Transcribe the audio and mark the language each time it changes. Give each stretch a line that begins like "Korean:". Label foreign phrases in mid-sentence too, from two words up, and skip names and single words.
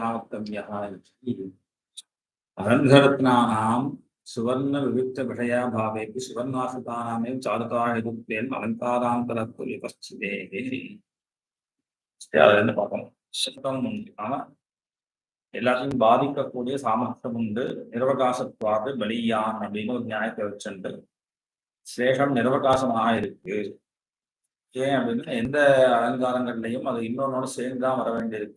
Sanskrit: वक्तव्यः इति अलङ्घरत्नानां सुवर्णविविक्तविषयाभावेऽपि सुवर्णाश्रितानामेव चारुकायरुक्तेन अलङ्कारान्तरत्व विपश्चितेः பார்க்கணும்.
Tamil: சட்டம் உண்டு. ஆனா எல்லாத்தையும் பாதிக்கக்கூடிய சாமர்த்தியம் உண்டு.
Sanskrit: निरवकाशत्वात् बलीयान्
Tamil: அப்படின்னு ஒரு நியாயத்தை வச்சுண்டு சேஷம் நிரவகாசமாக இருக்கு. ஏன் அப்படின்னா எந்த அலங்காரங்கள்லையும் அது இன்னொன்னோட சேர்ந்துதான் வர வேண்டியிருக்கு.